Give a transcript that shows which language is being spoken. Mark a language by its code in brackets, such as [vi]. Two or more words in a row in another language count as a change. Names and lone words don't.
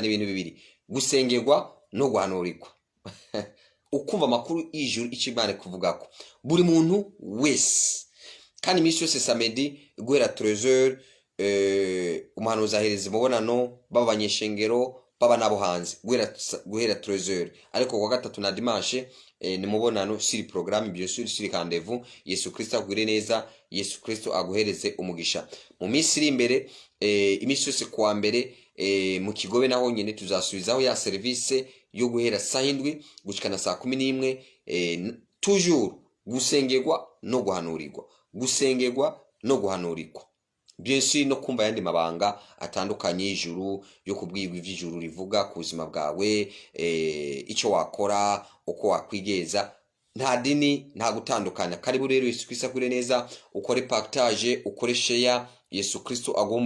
[rn] N'ibintu bibiri, gusengerwa no guhanurirwa. Ukumva amakuru y'ijuru ikibane kuvugako buri muntu wese. Kandi iminsi yose samedi guhera 13h, umuhanuzi ahereza umubonano b'abanyeshengero baba nabo hanze guhera 13h. Ariko kwa gatatu na dimanche ni mubonano siri [fr] programme bien sûr, [rn] siri rendez-vous. Yesu Kristo agwire neza, Yesu Kristo aguhereze umugisha. Mu minsi iri imbere, iminsi yose kuwa mbere, mu Kigobe naho nyine tuzasubizaho ya service yo guhera saa 7 gushikana saa 11, toujours gusengerwa no guhanurirwa, gusengerwa no guhanurirwa, [fr] bien sûr [rn] no kumva yandi mabanga atandukanye y'ijuru, yo kubwirwa ivy'ijuru rivuga ku buzima bwawe, icyo wakora, uko wakwigeza. Nta dini, nta gutandukana. Karibu rero Yesu Kristo agure neza, ukore partage, ukore share. Yesu Kristo agomba